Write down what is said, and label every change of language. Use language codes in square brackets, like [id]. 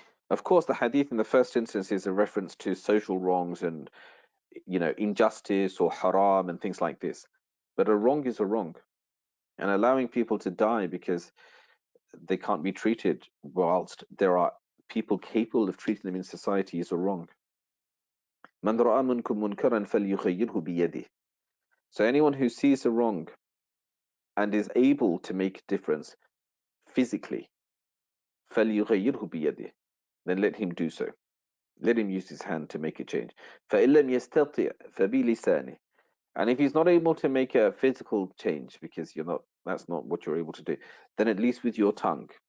[en] Of course, the hadith in the first instance is a reference to social wrongs and injustice or haram and things like this. But a wrong is a wrong, and allowing people to die because they can't be treated whilst there are people capable of treating them in society is a wrong. [ar] من رأى منكم منكرا فليغيره بيده. [en] So anyone who sees a wrong and is able to make a difference physically, [ar] فليغيره بيده, [en] then let him do so. Let him use his hand to make a change. [ar] فإن لم يستطع فبلسانه. [en] And if he's not able to make a physical change because that's not what you're able to do, then at least with your tongue.